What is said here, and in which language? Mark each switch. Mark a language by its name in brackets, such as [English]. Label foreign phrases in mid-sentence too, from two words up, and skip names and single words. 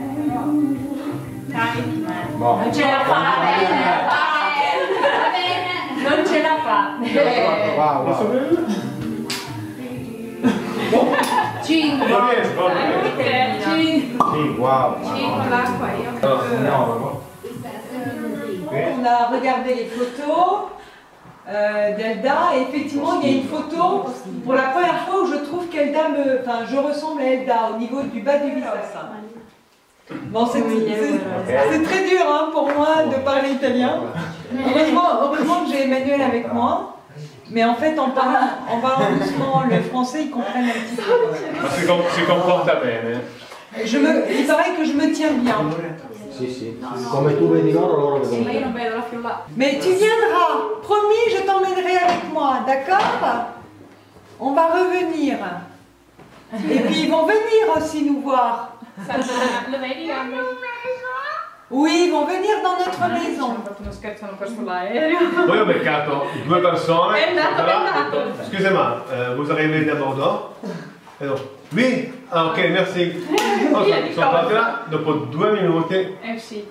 [Italian] Non ce la fa, va bene. Non ce la fa. Wow. 5. Non riesco. 5. Sì, wow. Con l'acqua io. No. [French] On a regardé les photos d'Elda et effectivement il y a une photo pour la première fois où je trouve qu'Elda je ressemble à Elda au niveau du bas du visage. Bon, c'est très dur hein, pour moi de parler italien. Heureusement que j'ai Emmanuel avec moi. Mais en fait, en parlant doucement le français, ils comprennent un petit peu. [Italian] Ma si comporta bene. [French] Il paraît que je me tiens bien. [Italian] Sì. Come tu vedi loro vedono. Ma io non vedo la fiulla. [French] Mais tu viendras. Promis, je t'emmènerai avec moi, d'accord? On va revenir. Et puis ils vont venir aussi nous voir. [Italian] Lo vedi? [French] Oui, ils vont venir dans notre maison. [Italian] Hanno fatto uno scherzo, hanno perso l'aereo. Poi ho beccato due persone. È andato. [French] Excusez-moi, vous arrivez da Bordeaux? Non. Oui? Ah ok, merci. [Italian] Sono andati là, dopo 2 minuti È uscita.